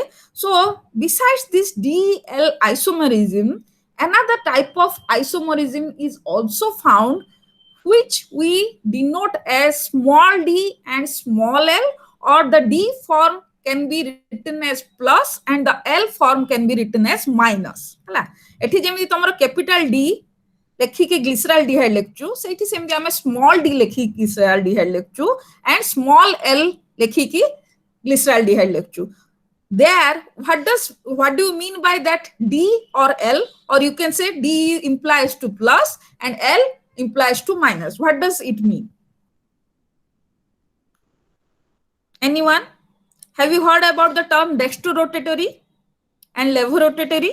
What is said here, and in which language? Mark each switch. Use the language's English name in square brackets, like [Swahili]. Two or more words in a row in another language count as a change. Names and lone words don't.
[English] So besides this DL isomerism, another type of isomerism is also found, which we denote as small d and small l, or the D form can be written as plus and the L form can be written as minus. [Odia] ହେଲା ଏଠି ଯେମିତି ତମର [English] capital D [Odia] ଲେଖିକି ଗ୍ଲିସରାଲଡିହାଇଡ୍ ଲେଖୁଛୁ, ସେଇଠି ସେମିତି ଆମେ [English] small d [Odia] ଲେଖିକି ଗ୍ଲିସରାଲଡିହାଇଡ୍ ଲେଖୁଛୁ [English] and small l [Odia] ଲେଖିକି ଗ୍ଲିସରାଲଡିହାଇଡ୍ ଲେଖୁଛୁ. [English] There, what do you mean by that D or L, or you can say D implies to plus and L implies to minus? What does it mean? Anyone? Have you heard about the term dextrorotatory and levorotatory?